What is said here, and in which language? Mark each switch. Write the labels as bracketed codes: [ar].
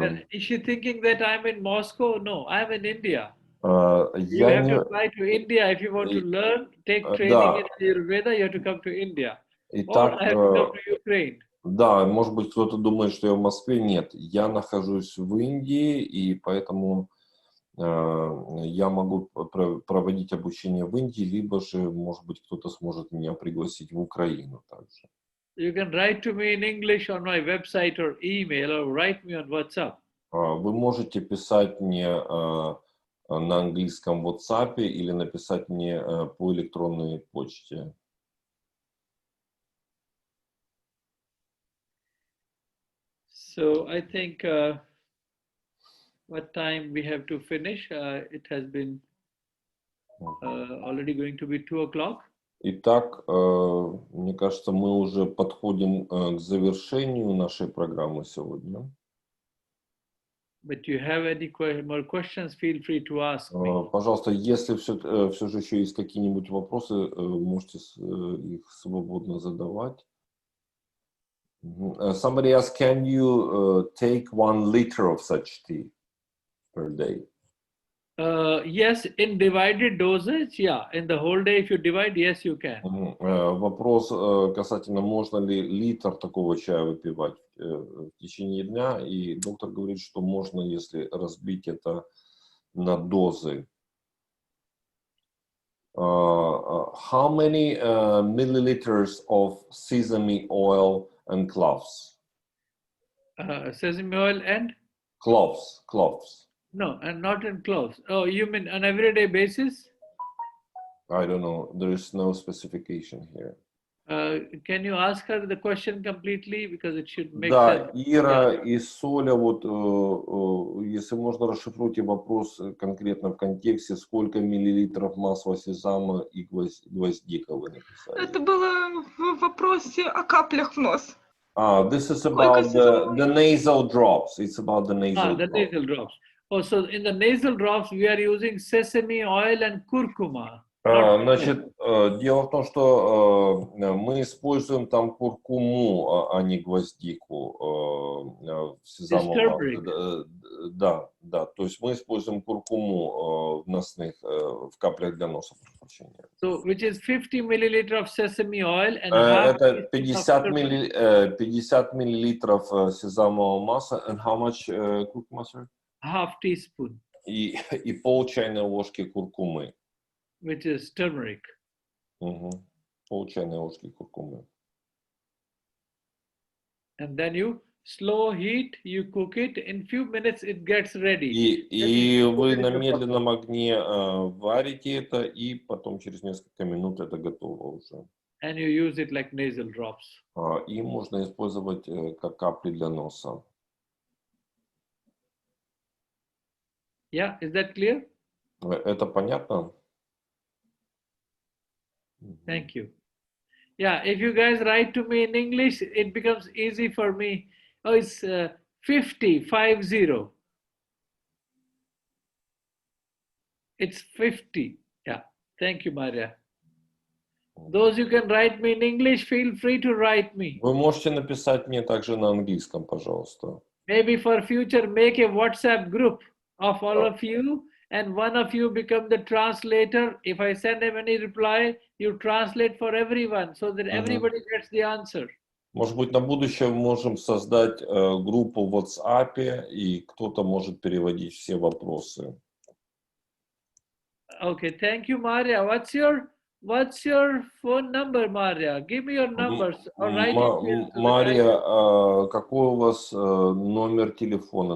[en] Is she thinking that I'm in Moscow? No, I'm in India. You have to fly to India if you want to learn, take training in Ayurveda, you have to come to India. Or I have to come to Ukraine. [ru] Да, может быть, кто-то думает, что я в Москве. Нет, я нахожусь в Индии, и поэтому я могу проводить обучение в Индии, либо же, может быть, кто-то сможет меня пригласить в Украину также. [en] You can write to me in English on my website or email, or write me on WhatsApp. [ru] Вы можете писать мне на английском WhatsApp или написать мне по электронной почте. [en] So I think what time we have to finish? It has been Already going to be 2 o'clock. [ru] Итак, мне кажется, мы уже подходим к завершению нашей программы сегодня. [en] But you have any more questions, feel free to ask me. [ru] Пожалуйста, если все же еще есть какие-нибудь вопросы, можете их свободно задавать. [en] Somebody asked, can you take 1 liter of such tea per day? Yes, in divided dosage, yeah. In the whole day, if you divide, yes, you can. [ru] Вопрос касательно, можно ли литр такого чая выпивать в течение дня, и доктор говорит, что можно, если разбить это на дозы. [en] How many milliliters of sesame oil and cloves? Sesame oil and? Cloves. No, and not in cloves. Oh, you mean on everyday basis? I don't know. There is no specification here. Can you ask her the question completely, because it should make [ru] Да, [en] sense. [ru] Ира и Соля, вот если можно, расшифруйте вопрос конкретно в контексте, сколько миллилитров масла сезама и гвоздика вы написали. Это было в вопросе о каплях в нос. [en] This is about the nasal drops. It's about the nasal drops. Nasal drops. Oh, so in the nasal drops, we are using sesame oil and curcuma. [ru] Значит, дело в том, что мы используем там куркуму, а не гвоздику в сезамовом. Да, то есть мы используем куркуму в каплях для носа. [en] So, which is 50 milliliter of sesame oil and [ru] это 50 миллилитров сезамового масла, [en] and how much curcuma, sir? Half teaspoon. [ru] И пол чайной ложки куркумы. [en] Which is turmeric. [ru] Пол чайной ложки куркумы. [en] And then you slow heat, you cook it. In few minutes it gets ready. [ru] И вы на медленном огне варите это, и потом через несколько минут это готово уже. [en] And you use it like nasal drops. [ru] И можно использовать как капли для носа. [en] Yeah, is that clear? [ru] Это понятно? [en] Thank you. Yeah, if you guys write to me in English, it becomes easy for me. Oh, it's 50. It's 50. Yeah, thank you, Maria. Those who can write me in English, feel free to write me. [ru] Вы можете написать мне также на английском, пожалуйста. [en] Maybe for future, make a WhatsApp group of all of you, and one of you become the translator. If I send him any reply, you translate for everyone so that everybody gets the answer. [ru] Может быть, на будущее мы можем создать группу в WhatsApp, и кто-то может переводить все вопросы. [en] Okay, thank you, Maria. What's your phone number, Maria? Give me your numbers. Or write it. [ru] Мария, какой у вас номер телефона?